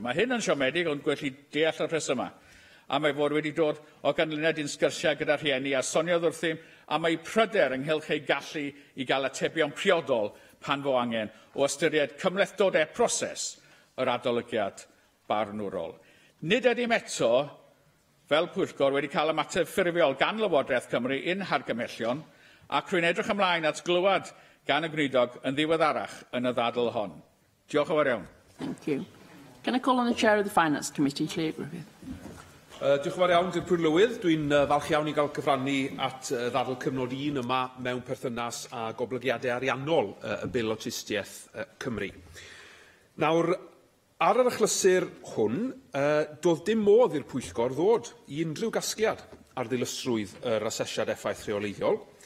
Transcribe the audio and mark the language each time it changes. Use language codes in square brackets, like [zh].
[cy] Mae hyn yn siomedig, ond gwellu deall y rhesymau. A mae fod wedi dod o ganlyniad i'n sgyrsiau gyda rhieni a soniodd wrthym a mae pryder ynghylch ei gallu i gael atebion priodol pan fo angen o ystyried cymlethdod proses yr adolygiad barnwrol. Nid ydym eto, fel pwyllgor, wedi cael ymateb ffurfiol gan Lywodraeth Cymru un hargymhellion, ac rwy'n edrych ymlaen at glywed gan y gweinidog yn ddiweddarach yn y ddadl hon. Diolch yn fawr iawn. [en] Thank you. Can I call on the Chair of the Finance Committee, Lle Griffith? [cy] Diolch yn fawr iawn, Dirprwy Llywydd. Dwi'n falch iawn i gael cyfrannu at ddadl cyfnod 1 yma mewn perthynas a goblygiadau ariannol y bil awtistiaeth Cymru. Nawr, ar yr achlysur hwn, doedd dim modd i'r pwyllgor ddod i unrhyw gasgliad ar ddilysrwydd yr asesiad effaith rheoleiddiol.